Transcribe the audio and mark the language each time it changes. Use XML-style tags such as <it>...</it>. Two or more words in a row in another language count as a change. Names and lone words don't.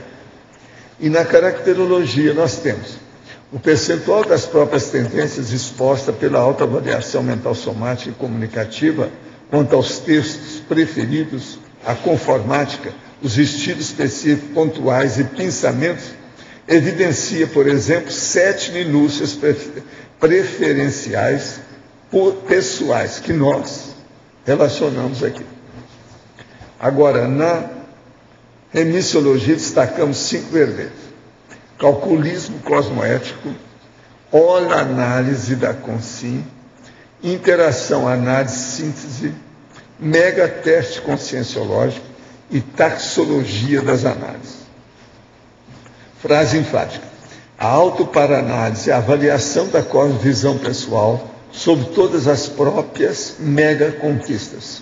<pt>E na caracterologia, nós temos o percentual das próprias tendências exposta pela autoavaliação mental somática e comunicativa quanto aos textos preferidos, a conformática, os estilos específicos, pontuais e pensamentos, evidencia, por exemplo, 7 minúcias preferenciais pessoais que nós relacionamos aqui. Agora, na remissiologia, destacamos 5 verbetes: calculismo cosmoético, holoanálise da consciência, interação, análise, síntese, megateste conscienciológico e taxologia das análises. Frase enfática: a autoparanálise é a avaliação da cosmovisão pessoal sobre todas as próprias mega-conquistas.</pt>